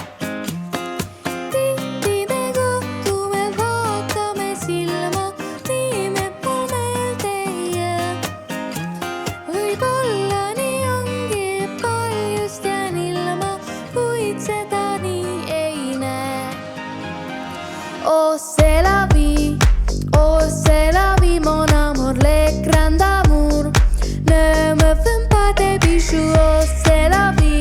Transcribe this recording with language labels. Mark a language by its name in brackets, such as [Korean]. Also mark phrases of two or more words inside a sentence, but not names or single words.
[Estonian] Tihti me kohtume, vaatame silma, nii me mul meelde ei jää. Võib-olla nii ongi, paljust jään ilma, kuid seda nii ei näe. [French] Oh c'est la vie, mon amour, le grand amour. Ne me fais pas des bijoux, oh c'est la vie.